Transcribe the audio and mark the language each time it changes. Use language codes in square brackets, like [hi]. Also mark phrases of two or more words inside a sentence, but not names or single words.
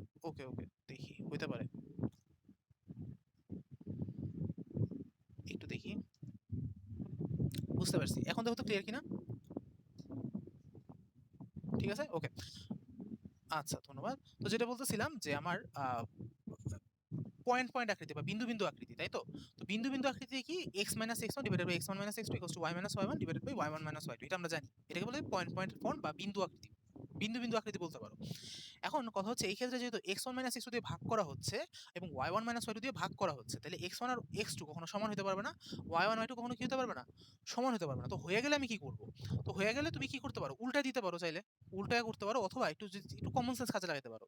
[en] okay okay, [bn] দেখি হইতে পারে, একটু দেখি। বুঝতে পারছি, এখন দেখো তো ক্লিয়ার কিনা? ঠিক আছে, ওকে। আচ্ছা, ধন্যবাদ। তো যেটা বলতেছিলাম যে আমার [en] point point [bn] আকৃতি বা বিন্দু বিন্দু আকৃতি, তাই তো? তো বিন্দু বিন্দু আকৃতি কি? x - x1 / x1 - x2 = y - y1 / y1 - y2, এটা আমরা জানি। এটাকে বলে [en] point point form [bn] বা বিন্দু আকৃতি। বিন্দু বিন্দু আকৃতি বলতে পারো। এখন কথা হচ্ছে এই ক্ষেত্রে যেহেতু x1 - x2 দিয়ে ভাগ করা হচ্ছে এবং y1 - y2 দিয়ে ভাগ করা হচ্ছে, তাহলে x1 আর x2 কখনো সমান হতে পারবে না, y1 y2 কখনো কি হতে পারবে না, সমান হতে পারবে না। তো হয়ে গেলে আমি কি করব? তো হয়ে গেলে তুমি কি করতে পারো, উল্টায় দিতে পারো, চাইলে উল্টায় করতে পারো, অথবা একটু [en] common sense [bn] কাজে লাগাতে পারো।